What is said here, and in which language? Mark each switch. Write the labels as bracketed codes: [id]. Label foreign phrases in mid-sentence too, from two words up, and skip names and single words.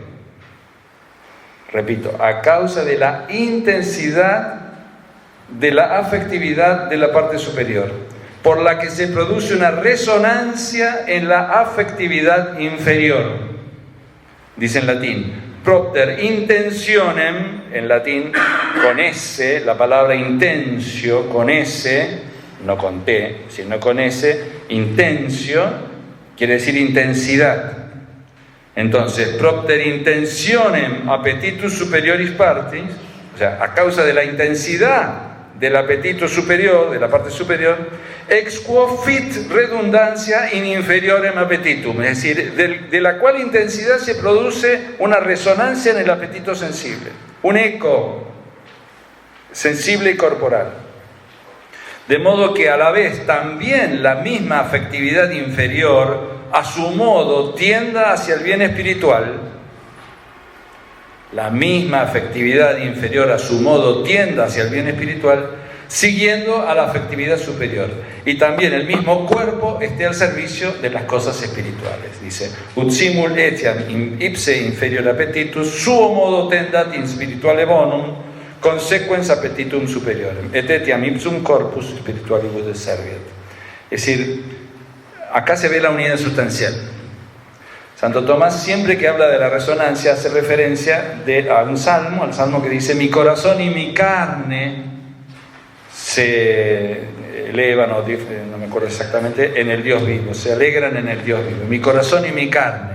[es] Repito, a causa de la intensidad de la afectividad de la parte superior, por la que se produce una resonancia en la afectividad inferior. Dice en latín, [la] propter intentionem, [es] en latín con S, la palabra intensio, con S, no con T, sino con S, intensio, quiere decir intensidad. Entonces, [la] propter intentionem appetitus superioris partis, [es] o sea, a causa de la intensidad del apetito superior, de la parte superior, [la] ex quo fit redundancia in inferiorem appetitum, [es] es decir, de la cual intensidad se produce una resonancia en el apetito sensible, un eco sensible y corporal. De modo que a la vez también la misma afectividad inferior, a su modo, tienda hacia el bien espiritual. La misma afectividad inferior a su modo tienda hacia el bien espiritual, siguiendo a la afectividad superior. Y también el mismo cuerpo esté al servicio de las cosas espirituales. Dice, [la] ut simul etiam ipse inferior appetitus, suo modo tendat in spirituale bonum, consequens appetitum superiorem, et etiam ipsum corpus spiritualibus serviet. [es] Es decir, acá se ve la unidad sustancial. Santo Tomás, siempre que habla de la resonancia, hace referencia a un salmo, al salmo que dice: mi corazón y mi carne se elevan, o no me acuerdo exactamente, en el Dios vivo, se alegran en el Dios vivo, mi corazón y mi carne.